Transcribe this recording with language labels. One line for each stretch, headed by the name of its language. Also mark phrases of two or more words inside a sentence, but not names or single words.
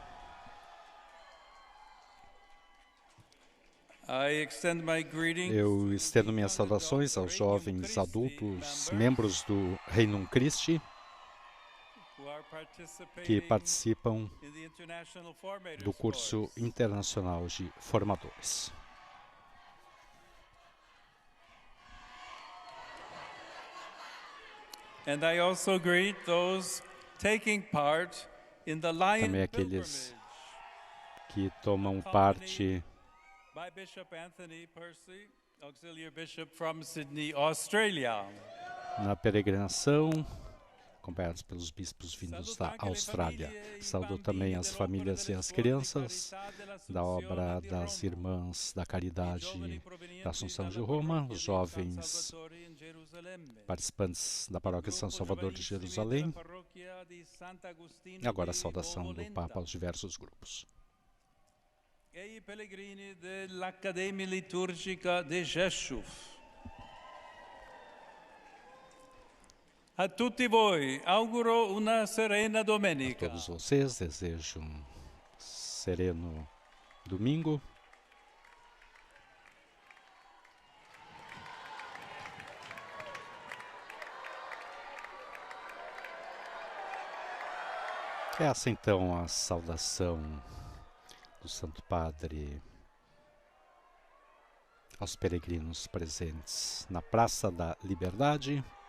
Portuguese: Eu estendo minhas saudações aos jovens adultos, membros do Regnum Christi, que participam do curso internacional de formadores.
English: And I also greet those taking part in the Lion
Portuguese: Também aqueles
English: Pilgrimage
Portuguese: que tomam parte
English: by Bishop Anthony Percy, Auxiliary Bishop from Sydney, Australia.
Portuguese: na peregrinação, acompanhados pelos bispos vindos da Austrália. Saúdo também as famílias e as crianças da obra das Irmãs da Caridade da Assunção de Roma, os jovens participantes da Paróquia São Salvador de Jerusalém, e agora a saudação do Papa aos diversos grupos.
Italian: E i pellegrini dell'Accademia Liturgica di Rzeszów. A tutti voi auguro una serena
Portuguese: A
Italian: domenica.
Portuguese: todos vocês desejo um sereno domingo. Essa então a saudação do Santo Padre aos peregrinos presentes na Praça da Liberdade.